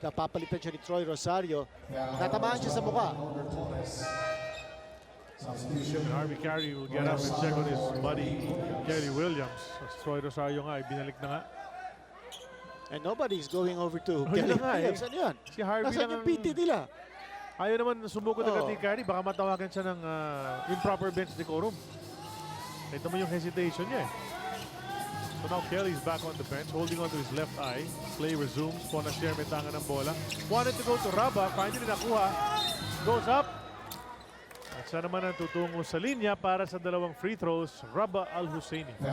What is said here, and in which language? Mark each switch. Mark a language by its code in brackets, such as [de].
[tl] Napapalitan siya ni Troy Rosario. Natamaan siya sa mukha. [en] And Harvey Carey will get up and check on his buddy Kelly Williams. [tl] Troy Rosario nga, binalik na nga. [en] And nobody's going over to Kelly Williams. [tl] Ano yan? Si Harvey Nasaan lang yung PT nila? Ayaw naman sumugod agad ni Carey. Baka matawagan siya ng [en] improper bench decorum. [tl] Ito mo yung hesitation niya eh. [en] So now Kelly's back on the bench, holding on to his left eye. Play resumes. Ponasier [tl] may tanga ng bola. [en] Wanted to go to Raba. Finally nakuha. Goes up. [tl] At siya naman ang tutungo sa linya para sa dalawang free throws. Raba Al-Husseini.